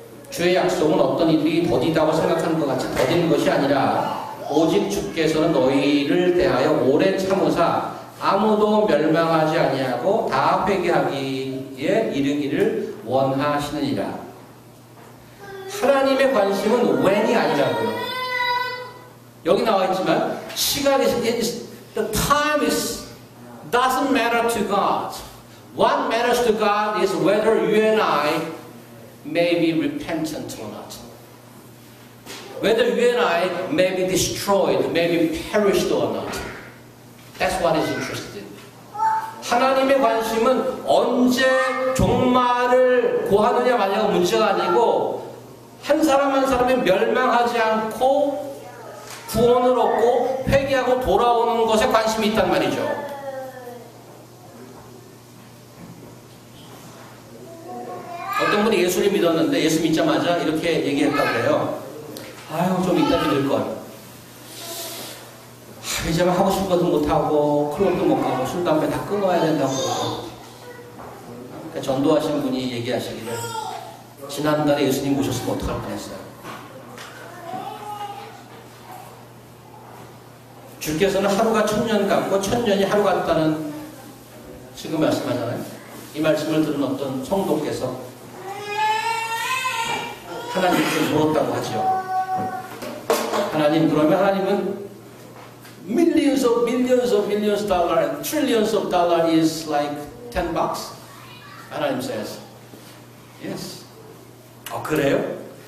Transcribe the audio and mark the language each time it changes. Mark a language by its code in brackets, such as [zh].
[ko] 주의 약속은 어떤 이들이 더디다고 생각하는 것 같이 더디는 것이 아니라 오직 주께서는 너희를 대하여 오래 참으사 아무도 멸망하지 아니하고 다 회개하기에 이르기를 원하시느니라. 하나님의 관심은 when이 아니라고요. 여기 나와 있지만 시간이 [en] the time is doesn't matter to God. What matters to God is whether you and I may be repentant or not. Whether you and I may be destroyed, may be perished or not. That's what is interested in. [ko] 하나님의 관심은 언제 종말을 고하느냐 마냐가 문제가 아니고 한 사람 한 사람이 멸망하지 않고 구원을 얻고 회개하고 돌아오는 것에 관심이 있단 말이죠. 어떤 분이 예수를 믿었는데 예수 믿자마자 이렇게 얘기했다고 해요. 아유 좀 이따 믿을걸. 이제 하고 싶은 것도 못하고 클럽도 못 가고 술 담배 다 끊어야 된다고. 그러니까 전도하신 분이 얘기하시기를 지난달에 예수님 모셨으면 어떡할 뻔했어요. 주께서는 하루가 1000년 같고 1000년이 하루 같다는 지금 말씀하잖아요. 이 말씀을 들은 어떤 성도께서 하나님께 물었다고 하죠. 하나님, 그러면 하나님은 [en] millions of dollar, trillions of dollar is like $10? 하나님 says, yes. [ko] 그래요?